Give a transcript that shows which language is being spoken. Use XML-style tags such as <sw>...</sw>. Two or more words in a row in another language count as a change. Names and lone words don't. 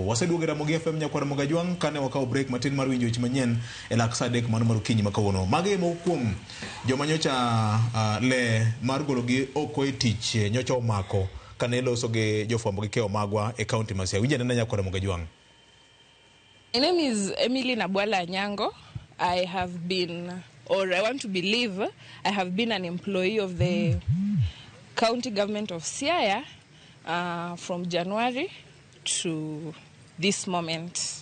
<luo>Waseduogo Ramogi FM nyakwara Mogajwang kane wakao break matin mar winjo weche manyien e lak saa 3 mano mar okinyi ma kawuono. Mage mokuom joma nyocha le mar gologi oko e tich nyocha omako kane loso gi jofwambo gi keyo magwa e county ma Siaya. Winja nena nyakwara Mogajwang.</luo> <en>My name is Emily Nabwala Nyango. I have been, or I want to believe, I have been an employee of the county government of Siaya from January to this moment.</en>